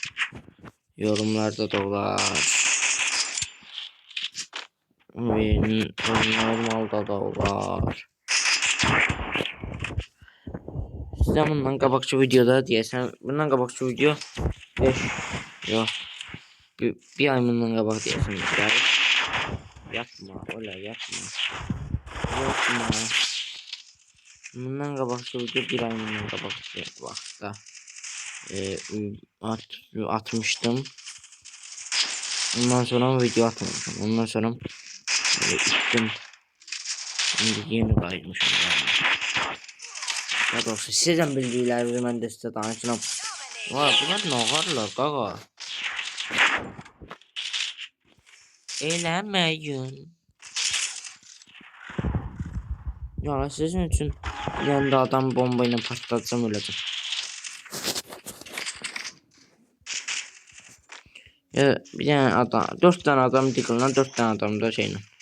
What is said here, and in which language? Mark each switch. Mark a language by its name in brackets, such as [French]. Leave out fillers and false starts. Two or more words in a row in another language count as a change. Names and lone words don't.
[Turkish] Yorumlarda da olar. Normalda da olar. [Azerbaijani] Sizə bundan qabaqçı videoda deyəsən, bundan qabaqçı video 5 yox. Bir ay bundan qabaq deyəsən gəlib. [Turkish] Yapma, öyle yapma. Yapma. [Azerbaijani] Bundan qabaqçı video bir ay bundan qabaqçı vaxtda atmışdım. Ondan sonra video atmamışım. Ondan sonra [Turkish] gittim. Şimdi [Azerbaijani] yeni qayıtmışım. Ya doğrusu sizden bildiklərinizi mən də sizə danışıram. Vay bunlar nə ağarlar qaqa. Eləməyin. [Turkish] Ya sizin için yanında adam bombayla patlatsam öleceğim. Ya bir tane adam, 4 tane adam dikilən, 4 tane adam da şeylə.